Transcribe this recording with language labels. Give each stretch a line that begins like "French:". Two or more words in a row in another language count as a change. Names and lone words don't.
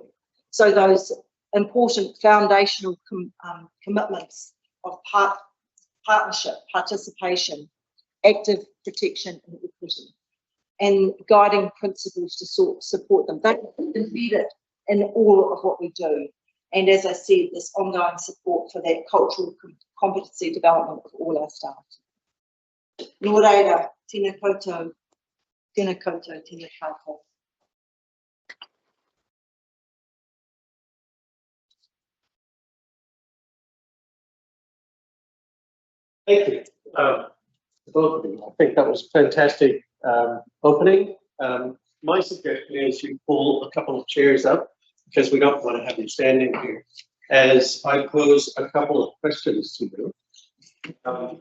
English: So those important foundational commitments of partnership, participation, active protection and equity, and guiding principles to support them. They're embedded in all of what we do. And as I said, this ongoing support for that cultural competency development of all our staff.
Māori: Nō reira, tēnā koutou, tēnā koutou, tēnā koutou.
English: Thank you, both of you. I think that was a fantastic opening. My suggestion is you pull a couple of chairs up, because we don't want to have you standing here, as I pose a couple of questions to you.